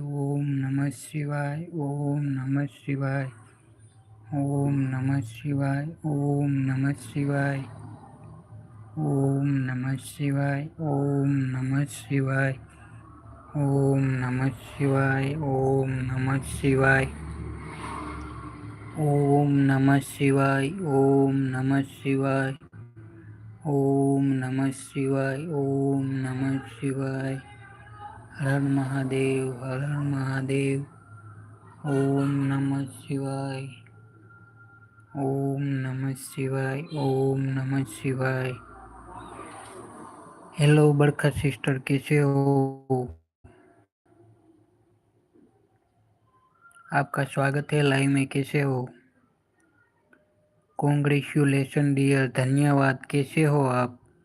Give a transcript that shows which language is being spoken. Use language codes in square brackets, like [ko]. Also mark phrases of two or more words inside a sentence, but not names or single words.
[sa] ઓમ નમઃ શિવાય, ઓમ નમઃ શિવાય, ઓમ નમઃ શિવાય, ઓમ નમઃ શિવાય, ઓમ નમઃ શિવાય, ઓમ નમઃ શિવાય, ઓમ નમઃ શિવાય, ઓમ નમઃ શિવાય, ઓમ નમઃ શિવાય, ઓમ નમઃ શિવાય, ઓમ નમઃ શિવાય, ઓમ નમઃ શિવાય. હર મહાદેવ, હર મહાદેવ, ઓમ નમઃ શિવાય, ઓમ નમઃ શિવાય, ઓમ नमः शिवाय. [hi] हेलो बरखा सिस्टर, कैसे हो? आपका स्वागत है लाइव में। कैसे हो? [en] congratulation dear, [hi] धन्यवाद। कैसे हो आप?